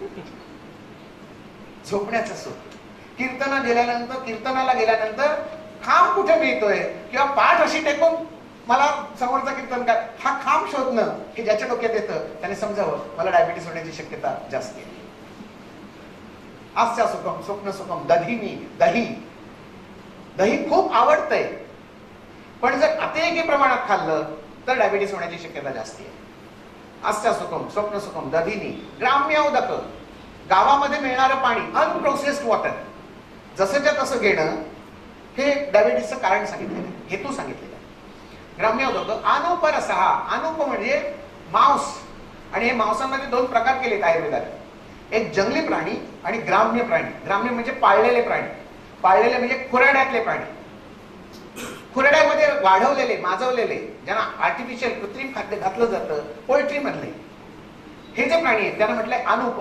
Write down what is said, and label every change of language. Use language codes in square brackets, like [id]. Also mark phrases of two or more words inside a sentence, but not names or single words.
[mr] झोपण्याचं सुख. कीर्तनाला गेल्यानंतर खांब कुठे मिळतोय किंवा पाठ अशी टेकून मला समोरचा कीर्तन काय, हा खांब शोधणं की ज्याच्या डोक्यात येतं त्याने समजावं मला डायबिटीस होण्याची शक्यता जास्त आहे. [sa] आस्या सुखम स्वप्न सुखम दधिनी. [mr] दही, दही खूप आवडतंय, पण जर अतिरेकी प्रमाणात खाल्लं तर डायबिटीस होण्याची शक्यता जास्त आहे. [sa] आस्या सुखम स्वप्न सुखम दधिनी ग्राम्योदक. [mr] गावामध्ये मिळणारं पाणी, [en] unprocessed water, [mr] जसंच्या तसं घेणं हे डायबिटीसचं कारण सांगितलेलं आहे, हेतू सांगितलेला आहे. [sa] ग्राम्योदक अनुपरसः. [mr] अनुप म्हणजे मांस, आणि हे मांसामध्ये 2 प्रकार केलेत आयुर्वेदात. एक जंगली प्राणी आणि ग्राम्य प्राणी. ग्राम्य म्हणजे पाळलेले प्राणी, पाळलेले म्हणजे खुराड्यातले प्राणी, खुराड्यामध्ये वाढवलेले, माजवलेले, ज्यांना आर्टिफिशियल कृत्रिम खाद्य घातलं जातं, पोल्ट्री मधले हे जे प्राणी आहेत त्यांना म्हटलंय अनुप.